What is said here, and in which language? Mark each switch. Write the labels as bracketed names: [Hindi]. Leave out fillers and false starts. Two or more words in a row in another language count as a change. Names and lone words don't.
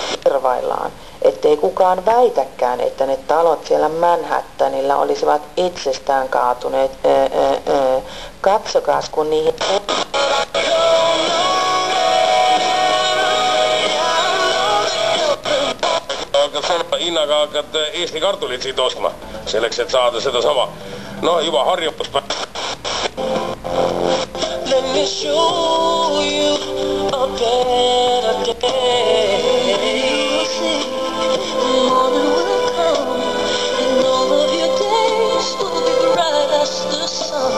[Finnish] arvaillaan, ettei kukaan väitäkään, että ne talot siellä Manhattanilla olisivat itsestään kaatuneet. Katsokaas, kun niihin... [Estonian] Innaga hakkad Eesti kartulit siit ostma, selleks, et saada seda sama. No, juba harjumus. [English] Let me show you a better day. Morning will come and all of your days will be bright as the sun.